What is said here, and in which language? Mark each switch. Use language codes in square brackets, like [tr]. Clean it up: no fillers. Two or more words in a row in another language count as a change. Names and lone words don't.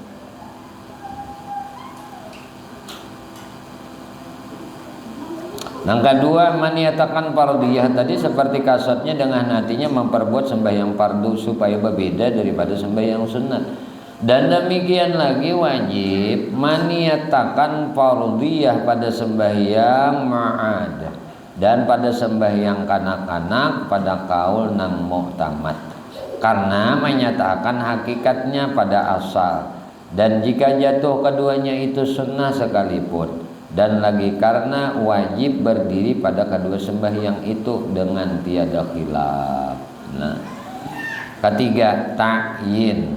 [ms] Yang kedua, maniatakan fardhiyah tadi seperti kasatnya dengan hatinya memperbuat sembahyang fardu supaya berbeda daripada sembahyang sunat. Dan demikian lagi wajib maniatakan fardhiyah pada sembahyang ma'ad dan pada sembahyang kanak-kanak pada kaul nang mu'tamad, karena menyatakan hakikatnya pada asal, dan jika jatuh keduanya itu sunnah sekalipun, dan lagi karena wajib berdiri pada kedua sembahyang itu dengan tiada khilaf. Ketiga, ta'yin.